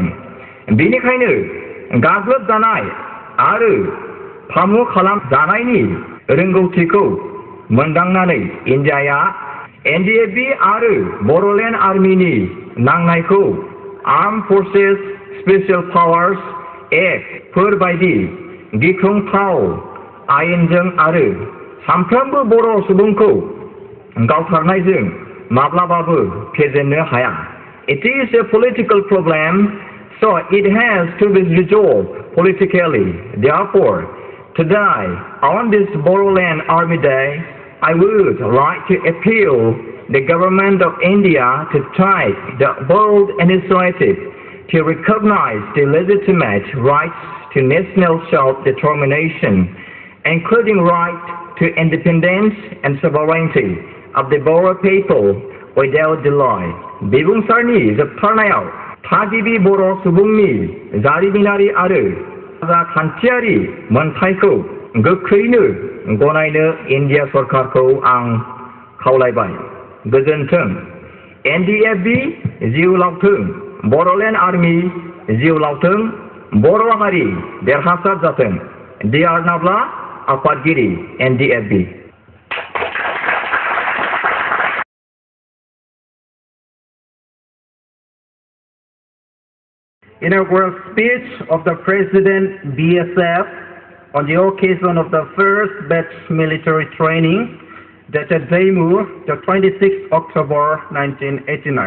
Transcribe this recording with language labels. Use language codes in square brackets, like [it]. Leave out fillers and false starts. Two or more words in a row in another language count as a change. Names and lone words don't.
[brx] बेनिखायनो गाग्लोबजानाय आरो फामु खालामजानायनि रोंगौथिखौ मोनदांनानै इन्डियाया NDAB आरो बर'लेण्ड आर्मिनि नांनायखौ आर्म फर्सेस स्पेशल पावार्स एक्ट फोर बायदि गिख्रंथाव आयेनजों आरो साफ्रोमबो बर' सुबुंखौ गावथारनायजों माब्लाबाबो फेजेननो हाया। [en] It is a political problem, so it has to be resolved politically. Therefore, today, on this Boroland Army Day, I would like to appeal the government of India to take the bold initiative to recognize the legitimate rights to national self-determination, including right to independence and sovereignty of the Boro people without delay. [brx] बिबुंसारनि जोबथारनायाव थागिबि बर' सुबुंनि जारिमिनारि आरो राजखान्थियारि मोनथायखौ गोख्रैनो गनायनो इन्डिया सरकारखौ आं खावलायबाय। गोजोन्थों। NDAB जिउ लावथों, बर'लेण्ड आर्मि जिउ लावथों, बर' हारि देरहासार जाथों। डिआर नाब्ला आफादगिरि NDAB। [en] Inaugural speech of the President BSF on the occasion of the first batch military training dated Daimur, the 26th October 1989.